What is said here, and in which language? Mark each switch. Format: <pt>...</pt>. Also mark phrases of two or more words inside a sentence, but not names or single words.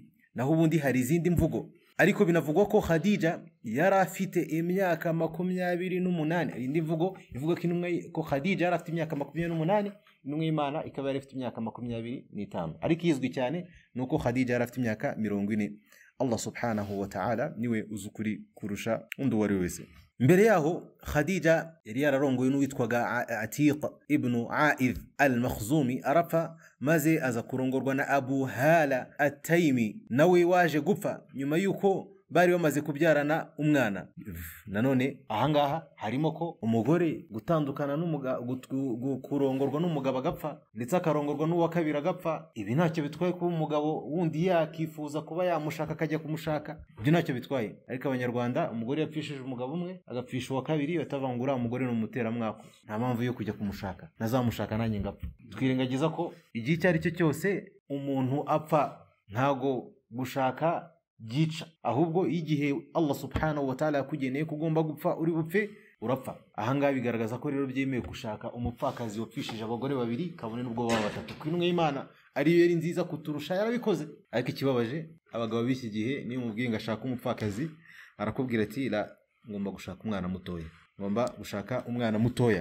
<rw>Naho ubundi hari izindi mvugo, ariko binavugwa ko Khadija yari afite imyaka 28. Indi mvugo ivuga ko Khadija yari afite imyaka 28, intumwa y'Imana ikaba yari ifite imyaka 25 ariko izwi cyane nuko Khadija yari afite imyaka 40. Allah</rw> <ar>سبحانه وتعالى</ar> <rw>niwe uzukuri kurusha undi wari wese. Mbere yaho Khadija yari yararongoye n'uwitwaga Atiq ibn Aidh al-Makhzumi arapfa, maze aza kurongorwa na Abu Hala at-Taymi nawe waje gupfa nyuma yuko bari bamaze kubyarana umwana. Nanone ahangaha harimo ko umugore gutandukana kurongorwa n'umugabo agapfa ndetse akarongorwa n'uwa kabiri agapfa, ibi ntacyo bitwaye kuba umugabo wundi yakifuza kuba yamushaka akajya kumushaka, ibyo ntacyo bitwaye. Ariko Abanyarwanda umugore yapfishije umugabo umwe agapfisha uwa kabiri, batavangura umugore n'umutera mwako, nta mpamvu yo kujya kumushaka, nazamushaka nanjye ngapfa. Twirengagiza ko igihe icyo ari cyo cyose umuntu apfa ntago gushaka gica, ahubwo igihe Allah</rw> <ar>سبحانه وتعالى</ar> <rw>yakugeneye kugomba gupfa uri bupfe urapfa. Ahangaha bigaragaza ko rero byemewe gushaka umupfakazi wapfishije abagore babiri kabone n'ubwo baba batatu. Kwintumwa y'Imana ariyo yari nziza kuturusha yarabikoze. Ariko ikibabaje abagabo b'iki gihe niyo mubwiye ngashaka umupfakazi arakubwira ati la, ngomba gushaka umwana mutoya, ngomba gushaka umwana mutoya.</rw>